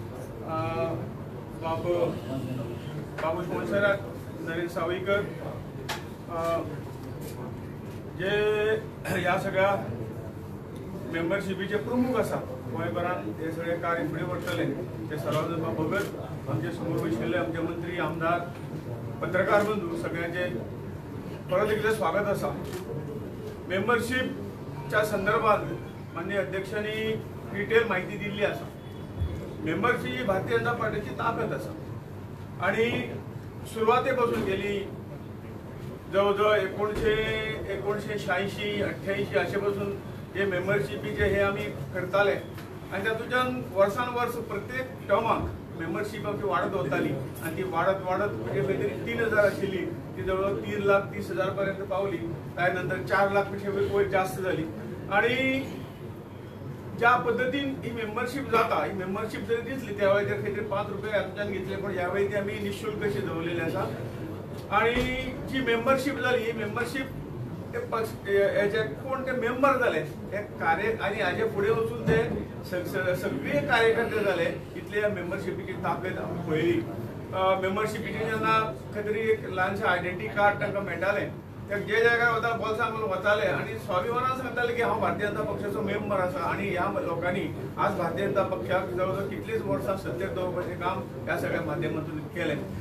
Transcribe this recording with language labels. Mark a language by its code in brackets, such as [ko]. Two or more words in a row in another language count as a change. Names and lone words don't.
[kok] बाबूश मोनसरात नरेंद्र सावयकर जे ह्या सगळ्या मेंबरशिपीचे प्रमुख आसा गोंयभरान हे सगळे कार्य फुडें व्हरतले ते सर्वानंद भगत आमचे समोर बशिल्ले आमचे मंत्री आमदार पत्रकार बंधू सगळ्यांचे परत एकदा स्वागत असा। [mr] मेंबरशिपच्या संदर्भात माननीय अध्यक्षांनी डिटेल माहिती दिली असा। [kok] मेंबरशिप ही भारतीय जनता पार्टीची ताकद असा आणि सुरुवातीपासून गेली जवळजवळ 1986-88 अशेपासून जे मेंबरशिपीचे हे आम्ही करताले आणि तातूंतल्यान वर्सान-वर्स प्रत्येक टर्माक मेंबरशिप आमची वाडत वताली आणि ती वाडत म्हणजे खंय तरी 3000 आशिल्ली ती जवळ 3,30,000 पर्यंत पावली। त्यानंतर 4 लाख पेक्षा वयर जास्त झाली आणि ज्या पद्धतीन ही मेंबरशिप जाता ही मेंबरशिप जरी दिसली त्यावेळी तर खंय तरी 5 रुपये आमच्यान घेतले पण यावेळी ती आम्ही निशुल्क अशी दवरलेली आसा आणि जी मेंबरशिप जाली ही मेंबरशिप हेचे कोण ते मेंबर जाले हे कार्य आणि हाजे फुडें वचून ते सगळे कार्यकर्ते जाले इतले मेंबरशिपीची ताकद आमी पळयली। मेंबरशिपीचे जेन्ना खंय तरी एक ल्हानशें [en] identity card [kok] तांकां मेळटालें ते जे जाग्यार वता बोल्सान वताले आणि स्वाभिमानान सांगताले की हांव भारतीय जनता पक्षाचो मेंबर आसा आणि ह्या लोकांनी आज भारतीय जनता पक्षाक जवळजवळ कितलीच वर्सां सत्तेर दवरपाचें काम ह्या सगळ्या माध्यमांतून केलें।